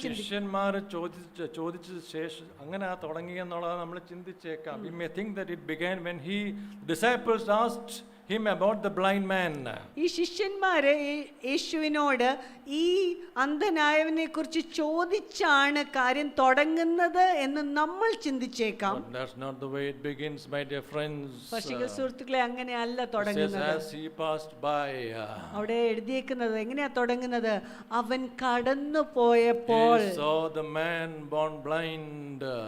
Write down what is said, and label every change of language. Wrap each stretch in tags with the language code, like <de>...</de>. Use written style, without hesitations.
<ml>ശിഷ്യന്മാർ ചോദിച്ച ശേഷം അങ്ങനെ തുടങ്ങിയെന്നുള്ളത് നമ്മൾ ചിന്തിച്ചേക്കാം.</ml> <en>We may think that it began when disciples asked him about the blind man.</en> <ml>ഈ ശിഷ്യന്മാര് യേശുവിനോട് ഈ അന്ധനായവനെ കുറിച്ച് ചോദിച്ചാണ് കാര്യം തുടങ്ങുന്നത് എന്ന് നമ്മൾ ചിന്തിച്ചേക്കാം.</ml> <en>But that's not the way it begins, my dear friends.</en> <ml>പക്ഷേ സുഹൃത്തുക്കളെ, അങ്ങനെയല്ല തുടങ്ങുന്നത്.</ml> <en>As he passed by.</en> <ml>അവിടെ എഴുതിയേക്കുന്നത് എങ്ങനെയാ തുടങ്ങുന്നത്? അവൻ കടന്നു പോയപ്പോൾ,</ml> <en>he saw the man born blind.</en>